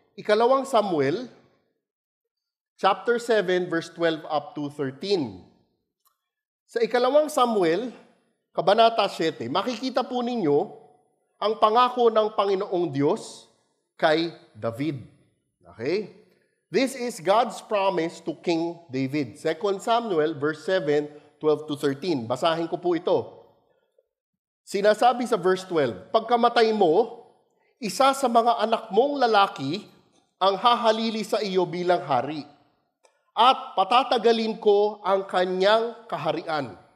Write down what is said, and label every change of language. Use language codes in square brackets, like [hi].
[tl] Ikalawang Samuel, [en] chapter 7, verse 12 up to 13. [tl] Sa ikalawang Samuel, kabanata 7, makikita po ninyo ang pangako ng Panginoong Diyos kay David. Okay? [en] This is God's promise to King David. [tl] 2 Samuel, verse 7, 12 to 13. Basahin ko po ito. Sinasabi sa verse 12, pagkamatay mo, isa sa mga anak mong lalaki ang hahalili sa iyo bilang hari, at patatagalin ko ang kanyang kaharian.